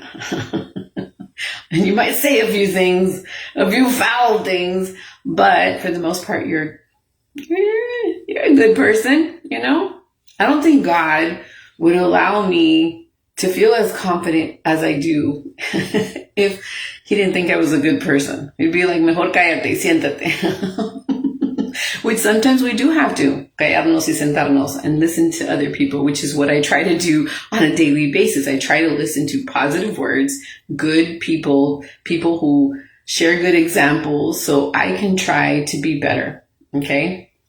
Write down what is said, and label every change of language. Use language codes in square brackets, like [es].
[en] And you might say a few things, a few foul things, but for the most part, you're a good person, I don't think God would allow me to feel as confident as I do if he didn't think I was a good person. He'd be like, [es] mejor cállate, siéntate. [en] Which sometimes we do have to, [es] callarnos y sentarnos [en] and listen to other people, which is what I try to do on a daily basis. I try to listen to positive words, good people, people who share good examples so I can try to be better. Okay.